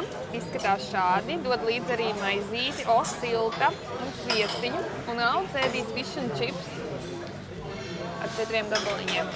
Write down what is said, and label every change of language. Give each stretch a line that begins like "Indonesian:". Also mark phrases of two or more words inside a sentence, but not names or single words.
Latvian: Izskatās šādi. Dod līdzi arī maizīti, silta un sviestiņu. Un Alds ēdīs
English: fish and chips
Latvian: ar 4 gabaliņiem.